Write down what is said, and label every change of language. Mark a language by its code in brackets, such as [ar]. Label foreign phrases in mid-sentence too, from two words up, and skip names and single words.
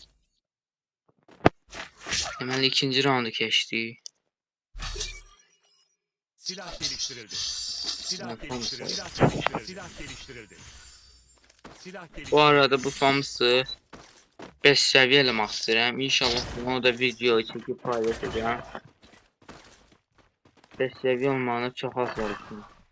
[tr] Hemen ikinci roundu geçti. Silah geliştirildi. Silah Tamam, geliştirildi. Silah geliştirildi. Silah geliştirildi. Silah geliştirildi. Bu arada [az] bu famısı 5 seviye eləmək istəyirəm. İnşallah bunu da video çəkib paylaşacağım. 5 seviye olmağına çox az var üçün.